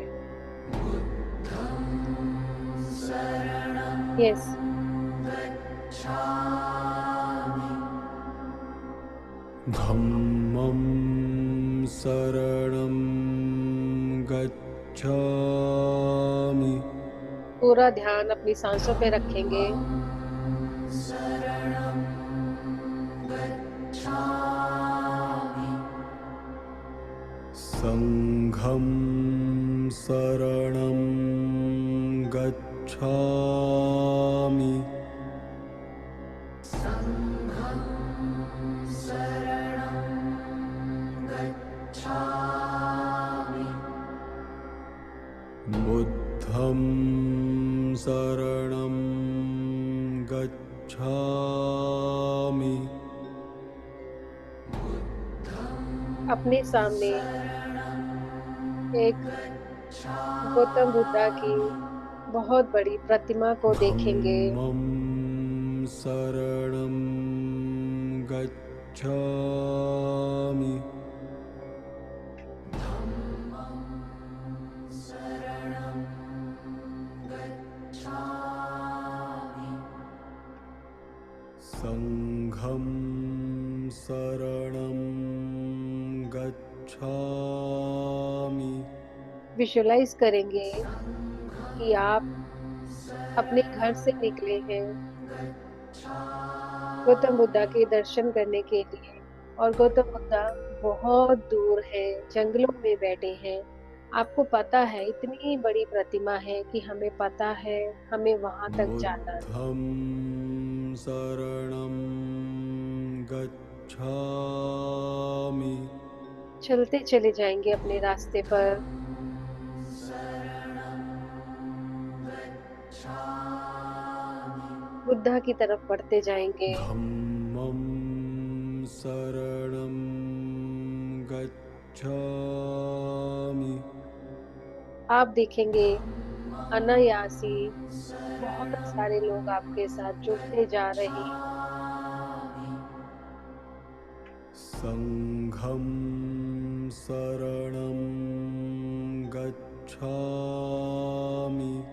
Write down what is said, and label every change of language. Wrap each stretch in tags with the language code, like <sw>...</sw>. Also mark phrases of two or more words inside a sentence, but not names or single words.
<pi>बुद्धं शरणं</pi> <hi>यस।</hi> <pi>गच्छामि। धम्मं शरणं गच्छामि।</pi> <hi>पूरा ध्यान अपनी सांसों पे रखेंगे।</hi> <pi>शरणं गच्छामि। सङ्घं शरणं गच्छामि। सङ्घं शरणं गच्छामि। बुद्धं शरणं गच्छामि।</pi> <hi>अपने सामने एक गौतम बुद्धा की बहुत बड़ी प्रतिमा को देखेंगे।</hi> <pi>धम्मं शरणं गच्छामि। धम्मं शरणं गच्छामि। सङ्घं शरणं गच्छामि।</pi> <hi>विजुअलाइज़ करेंगे कि आप अपने घर से निकले हैं गौतम बुद्धा के दर्शन करने के लिए और गौतम बुद्धा बहुत दूर है, जंगलों में बैठे हैं। आपको पता है इतनी बड़ी प्रतिमा है कि हमें पता है हमें वहाँ तक जाना है।</hi> <pi>बुद्धं शरणं गच्छामि।</pi> <hi>चलते चले जाएँगे अपने रास्ते पर।</hi> <pi>शरणं गच्छामि।</pi> <hi>बुद्धा की तरफ बढ़ते जाएँगे।</hi> <pi>धम्मं शरणं गच्छामि।</pi> <hi>आप देखेंगे अनायास ही बहुत सारे लोग आपके साथ जुड़ते जा रहे हैं।</hi> <pi>सङ्घं शरणं गच्छामि।</pi>